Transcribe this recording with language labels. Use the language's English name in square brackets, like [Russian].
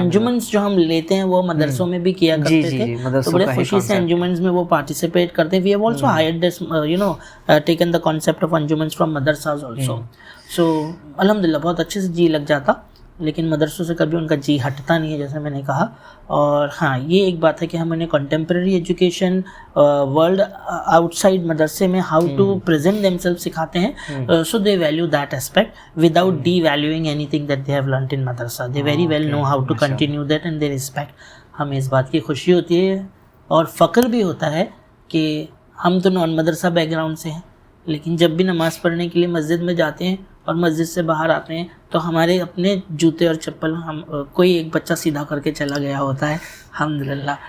[Urdu] جیسے انجمنس جو ہم لیتے ہیں وہ مدرسوں میں بھی کیا کرتے تھے، تو بڑے خوشی سے انجمنس میں وہ پارٹیسپیٹ کرتے ہیں. [English] We have also hired taken the concept of anjumans from madrasas also. [Urdu] سو الحمدللہ بہت اچھے سے جی لگ جاتا، لیکن مدرسوں سے کبھی ان کا جی ہٹتا نہیں ہے، جیسے میں نے کہا. اور ہاں یہ ایک بات ہے کہ ہم انہیں contemporary education world out side مدرسے میں [English] how to present them self [Urdu] سکھاتے ہیں. [English] So they value that aspect without devaluing anything that they have learned in madrasa. They very well know how to continue that and they respect. [Urdu] ہمیں اس بات کی خوشی ہوتی ہے اور فخر بھی ہوتا ہے کہ ہم تو نان مدرسہ بیک گراؤنڈ سے ہیں، لیکن جب بھی نماز پڑھنے کے لیے مسجد میں جاتے ہیں اور مسجد سے باہر آتے ہیں تو ہمارے اپنے جوتے اور چپل کوئی ایک بچہ سیدھا کر کے چلا گیا ہوتا ہے الحمدللہ.